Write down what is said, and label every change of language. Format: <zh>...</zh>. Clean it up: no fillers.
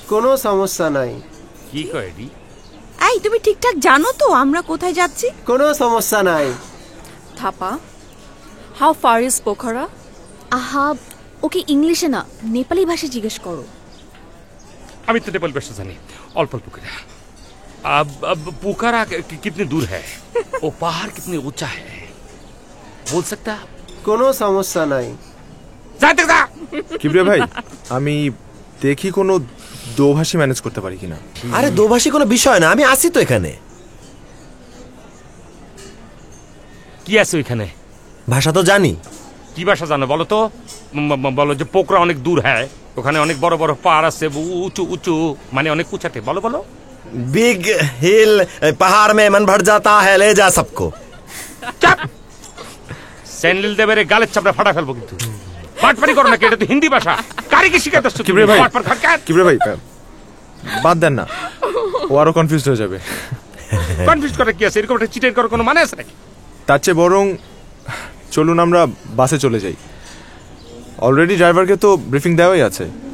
<bn>কোনো সমস্যা নাই। কি কয় এডি? এই তুমি ঠিকঠাক জানো তো আমরা কোথায় যাচ্ছি? কোনো সমস্যা নাই।</bn> <en>Thapa, how far is Pokhara?</en> <bn>আহা, ওকে ইংলিশে না নেপালি ভাষায় জিজ্ঞেস করো। আমি তো নেপাল ভাষা জানি অল্প অল্প করে।</bn> <hi>पोखरा कितनी दूर है, वो पहाड़ कितने ऊंचा है, बोल सकता?</hi> <bn>কোনো সমস্যা নাই। যাইতে যা। কিবরিয়া ভাই, আমি দেখি কোনো দোভাষী ম্যানেজ করতে পারি কিনা। আরে দোভাষী কোনো বিষয় না, আমি আসি তো এখানে। কি আছে ওইখানে? ভাষা তো জানি। কি ভাষা জানো বলো তো? বলো যে পোখরা অনেক দূর হ্যাঁ, ওখানে অনেক বড় বড় পাহাড় আছে, উঁচু উঁচু, মানে অনেক উঁচাতে। বলো বলো।</bn> <hi>बिग हिल पहाड़ में मन भर जाता है, ले जा सबको।</hi> <bn>চাপ। স্যান্ডেল দেবে রে, গালের চাপড়া ফাটা ফেলবো কিন্তু। পাটপাটি করো না, এটা তো হিন্দি ভাষা। কারে কি শিখাতে আসছো? কিবরিয়া ভাই, পাটপাট খাট। কিবরিয়া ভাই বাদ দেন না, ও আরো কনফিউজড হয়ে যাবে। কনফিউজ করে কি আছে? এরকম একটা চিটের করার কোনো মানে আছে নাকি? তার চেয়ে বরং চলুন আমরা বাসে চলে যাই, অলরেডি ড্রাইভারকে তো ব্রিফিং দেওয়াই আছে।</bn>